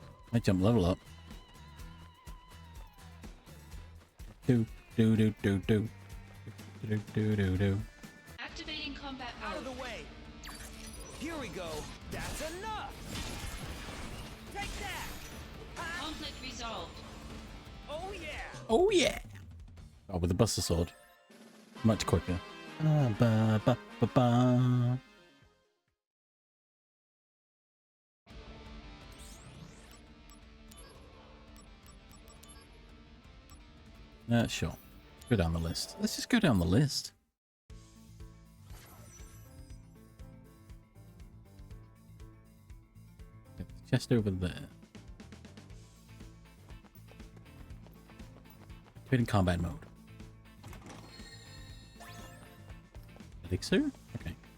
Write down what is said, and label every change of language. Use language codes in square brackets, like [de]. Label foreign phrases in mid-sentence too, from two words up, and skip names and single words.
[en] I jump level up. Do do do do do do do do do. Activating combat mode. Out of the way! Here we go! That's enough! Take that! Conflict resolved. Oh yeah! Oh yeah! Oh, with the Buster Sword. Much quicker. Ba, ba, ba, ba, ba. Sure. Go down the list. Let's just go down the list. Chest over there. Activating combat mode. Elixir? Okay.